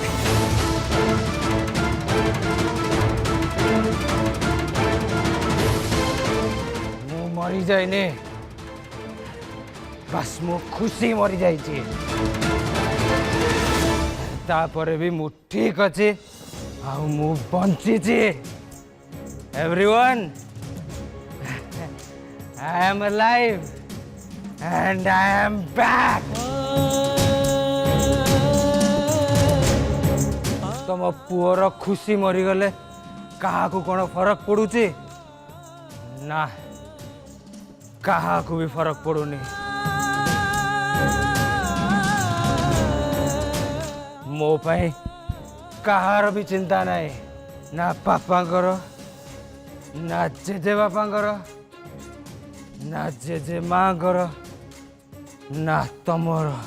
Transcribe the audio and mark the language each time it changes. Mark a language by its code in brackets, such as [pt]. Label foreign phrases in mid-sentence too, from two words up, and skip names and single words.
[or] ମୁଁ ମରିଯାଇନି ବାସ୍ ମୁଁ ଖୁସି ମରିଯାଇଛି ତାପରେ ବି ମୁଁ ଠିକ୍ ଅଛି ଆଉ ମୁଁ ବଞ୍ଚିଛି ଏଭ୍ରିୱାନ୍ [en] I am alive and I am back [or] ତମ ପୁଅର ଖୁସି ମରିଗଲେ କାହାକୁ କ'ଣ ଫରକ ପଡ଼ୁଛି ନା କାହାକୁ ବି ଫରକ ପଡ଼ୁନି ମୋ ପାଇଁ କାହାର ବି ଚିନ୍ତା ନାହିଁ ନା ବାପାଙ୍କର ନା ଜେଜେ ବାପାଙ୍କର ନା ଜେଜେ ମାଙ୍କର ନା ତମର